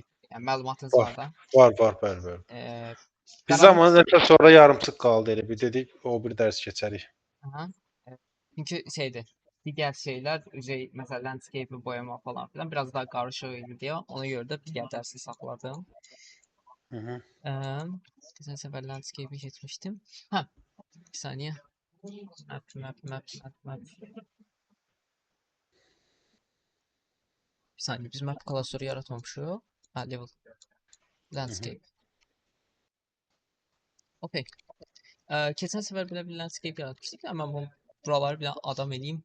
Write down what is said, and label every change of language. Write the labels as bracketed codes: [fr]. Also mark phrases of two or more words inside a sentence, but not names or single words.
[az] Yəni məlumatınız var da. Var, bəli. Biz Qarağı- zamanında sonra yarımçıq qaldı elə. Bir dedik o bir dərs keçərik. Aha. Çünki şeydir, digər şeylər, məsələn, landscape boyama [tr] falan filan biraz daha [az] qarışıq idi deyə ona görə də digər dərsi saxladım. [tr] Geçen sefer landscape'i geçmiştim. [az] Ha, bir saniye. Map. Bir saniye, biz map klasörü yaratmamışıq. Ha, level. Landscape. Okay. Keçən səfər belə bir landscape yaratmışdık [tr] ama ben buraları bir adam edeyim.